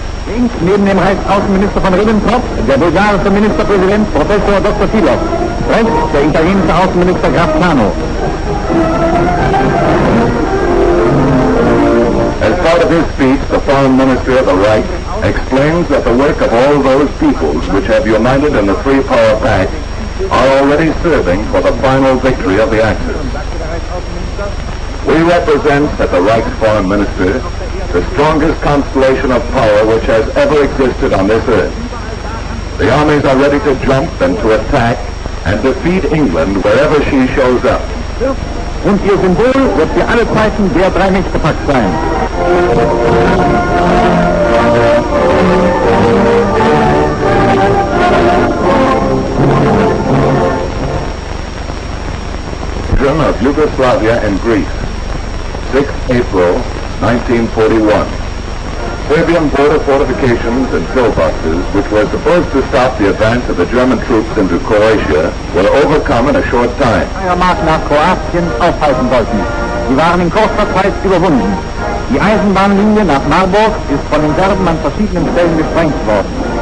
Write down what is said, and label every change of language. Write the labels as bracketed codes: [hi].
[de] Links neben dem Reichsaußenminister von Ribbentrop der bulgarische Ministerpräsident Professor Dr. Filov. Rechts der italienische Außenminister Bracciano. [en] As part of his speech, the Foreign Ministry of the Reich explains that the work of all those peoples which have united in the three-power pact are already serving for the final victory of the Axis. We represent, at the Reich's Foreign Minister, the strongest constellation of power which has ever existed on this earth. The armies are ready to jump and to attack and defeat England wherever she shows up. [de] Und ihr Symbol wird für alle Zeiten der Drei-Mächte-Pakt sein. [en] Of Yugoslavia and Greece, 6 April 1941. Serbian border fortifications and pillboxes, which were supposed to stop the advance of the German troops into Croatia, were overcome in a short time. [de] Marsch nach Kroatien aufhalten wollten. Sie waren in kurzer Zeit überwunden. Die Eisenbahnlinie nach Marburg ist von den Serben an verschiedenen Stellen gesprengt worden.